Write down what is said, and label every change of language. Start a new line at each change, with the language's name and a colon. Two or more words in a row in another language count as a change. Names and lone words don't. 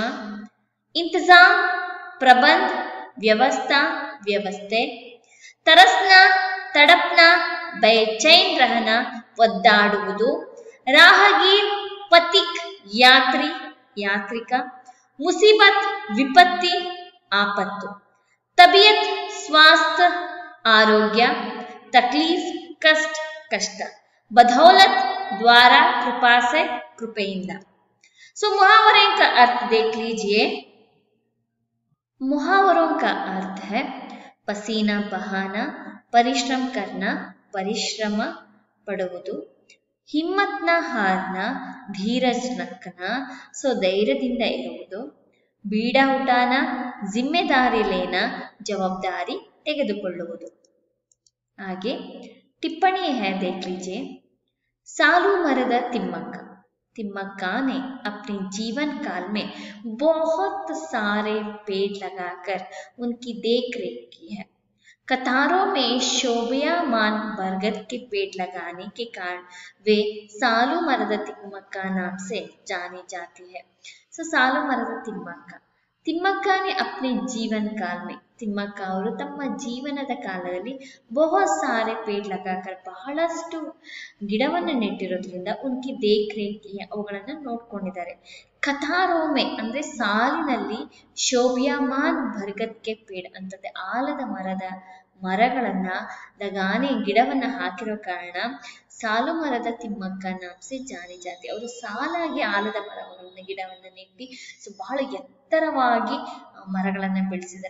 Hindi: इंतज़ाम प्रबंध ವ್ಯವಸ್ಥೆ, तरसना तड़पना बेचैन रहना ಒದ್ದಾಡುವುದು, राहगीर पथिक ಯಾತ್ರಿಕ, मुसीबत विपत्ति ಆಪತ್ತು, तबीयत स्वास्थ्य ಆರೋಗ್ಯ, तकलीफ़ कष्ट, बदौलत द्वारा कृपा से कृपेಯಿಂದ। सो मुहावरे का अर्थ देख लीजिए। मुहावरों का अर्थ है पसीना बहाना, परिश्रम करना, परिश्रम पಡುವುದು, हिम्मत न हारना, धीरज रखना, सो
Kannada: ಧೈರ್ಯದಿಂದ ಇರುವುದು,
Hindi: बीड़ा उठाना, ज़िम्मेदारी लेना,
Kannada: ಜವಾಬ್ದಾರಿ ತೆಗೆದುಕೊಳ್ಳುವುದು।
Hindi: आगे टिप्पणी है, देख लीजिए। सालुमरदा तिम्मक्का ने अपने जीवन काल में बहुत सारे पेड़ लगाकर उनकी देखरेख की है। कतारों में शोभायमान बरगद के पेड़ लगाने के कारण वे सालुमरदा तिम्मक्का नाम से जानी जाती है। सो सालुमरदा तिम्मक्का ने अपने जीवन काल में,
Kannada: ತಿಮ್ಮಕ್ಕ ಅವರು ತಮ್ಮ ಜೀವನದ ಕಾಲದಲ್ಲಿ
Hindi: बहुत सारे पेड़ लगाकर
Kannada: ಬಹಳಷ್ಟು ಗಿಡವನ್ನು ನೆಟ್ಟಿರೋದ್ರಿಂದ
Hindi: उनकी देखरेख
Kannada: ಅವುಗಳನ್ನು ನೋಡ್ಕೊಂಡಿದ್ದಾರೆ। ಕತಾರೋಮೆ ಅಂದ್ರೆ ಸಾಲಿನಲ್ಲಿ,
Hindi: शोभायमान बरगद के पेड़
Kannada: ಅಂತಂದ್ರೆ ಆಲದ ಮರಗಳನ್ನ ಲಗಾನೆ ಗಿಡವನ್ನ ಹಾಕಿರೋ ಕಾರಣ ಸಾಲುಮರದಾ ತಿಮ್ಮಕ್ಕ
Hindi: नाम से जानी जाती,
Kannada: ಅವರು ಸಾಲಾಗಿ ಆಲದ ಗಿಡವನ್ನ ನೆಟ್ಟಿ ಬಹಳ ಎತ್ತರವಾಗಿ ಮರಗಳನ್ನ ಬೆಳೆಸಿದ್ದಾರೆ।